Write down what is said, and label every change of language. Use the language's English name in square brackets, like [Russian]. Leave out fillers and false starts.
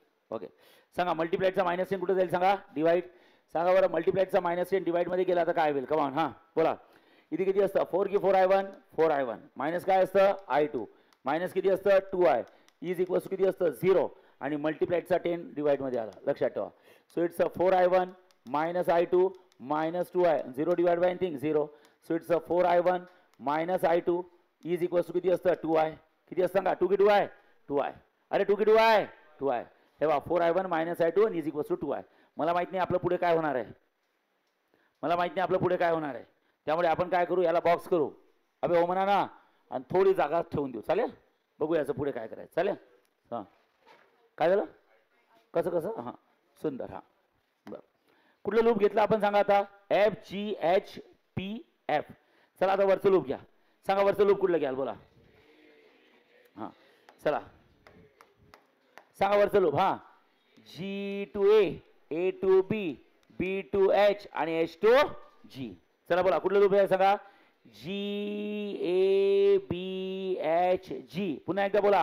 [Marathi] Okay सांगा मल्टिप्लायचा minus 10 कुठे जाईल सांगा डिवाइड. सांगा बरं मल्टिप्लायचा मायनस 10 डिवाइड मध्ये गेला तर काय होईल कमान. हां बोला इथे किती असतं 4 की 4 I1 मायनस काय असतं I2 मायनस किती असतं 2I इज इक्वल्स किती असतं 0 आणि मल्टिप्लायचा 10 डिवाइड मध्ये आला. लक्षात ठेवा. [English] So it's 4 I1 minus I2 minus 2I 0 divide by anything 0. So it's 4 I1 minus I2 is equals [Marathi] किती असतं 2I किती असतं सांगा 2 की 2I 2I अरे 2 की 2I 2I हे बघा [English] 4 I1 minus I2 is equals two 2I. [Marathi] मला माहित नाही आपलं पुढे काय होणार आहे मला माहित नाही आपलं पुढे काय होणार आहे. त्यामुळे आपण काय करू याला बॉक्स करू अबे हो म्हणा ना आणि थोडी जागा ठेवून देऊ. चालेल बघू याचं पुढे काय करायचं. चालेल हां काय झालं कसं कसं हां सुंदर. हां बरं कुठलं लूप घेतलं आपण सांगा आता FGHPF. चला आता वरचं लूप घ्या. सांगा वरचं लूप कुठलं घ्याल बोला. हां चला सांगा वरचं लूप. [English] हां G to A to B B to H आणि H to G. [Marathi] चला बोला कुठलं लूप आहे सांगा GABHG. पुन्हा एकदा बोला.